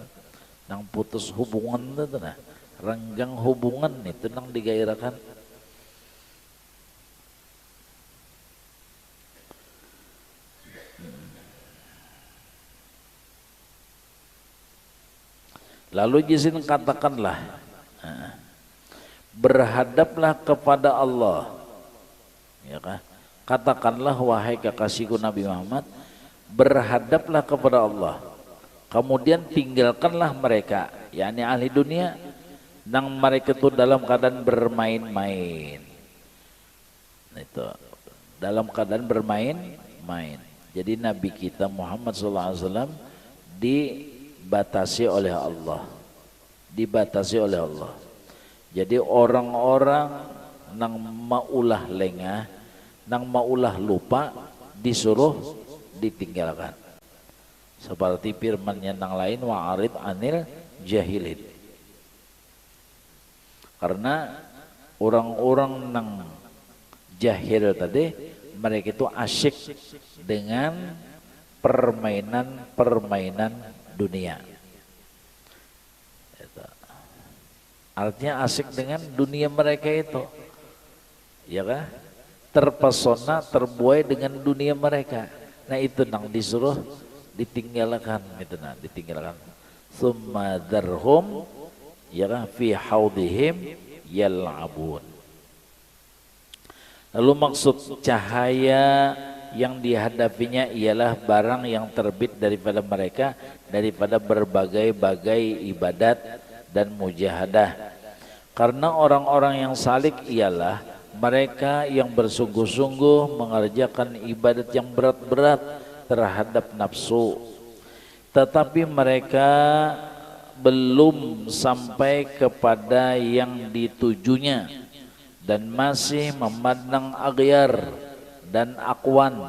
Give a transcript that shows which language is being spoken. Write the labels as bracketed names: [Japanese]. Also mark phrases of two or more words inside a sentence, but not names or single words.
[Indonesian] Nang putus hubungan itu nah, renggang hubungan itu nang digairakan. Lalu jizin katakanlah, berhadaplah kepada Allah, ya kan? Katakanlah wahai kekasihku Nabi Muhammad, berhadaplah kepada Allah. Kemudian tinggalkanlah mereka, yakni ahli dunia, nang mereka itu dalam keadaan bermain-main. Itu dalam keadaan bermain-main. Jadi Nabi kita Muhammad SAW dibatasi oleh Allah, dibatasi oleh Allah. Jadi orang-orang nang maulah lengah, nang maulah lupa, disuruh ditinggalkan. Seperti firman-Nya nang lain, [Arabic] وأعرض عن الجاهلين. [Indonesian] Karena orang-orang nang jahil tadi, mereka itu asyik dengan permainan dunia. Artinya asyik dengan dunia mereka itu, ya kan? Terpesona, terbuai dengan dunia mereka. Nah itu nang disuruh ditinggalkan, itu nah ditinggalkan. [Arabic] ثم ذرهم [Indonesian] ya kan [Arabic] في خوضهم يلعبون. [Indonesian] Lalu maksud cahaya yang dihadapinya ialah barang yang terbit daripada mereka, daripada berbagai-bagai ibadat dan mujahadah. Karena orang-orang yang salik ialah mereka yang bersungguh-sungguh mengerjakan ibadat yang berat-berat terhadap nafsu, tetapi mereka belum sampai kepada yang ditujunya dan masih memandang aghyar dan akwan.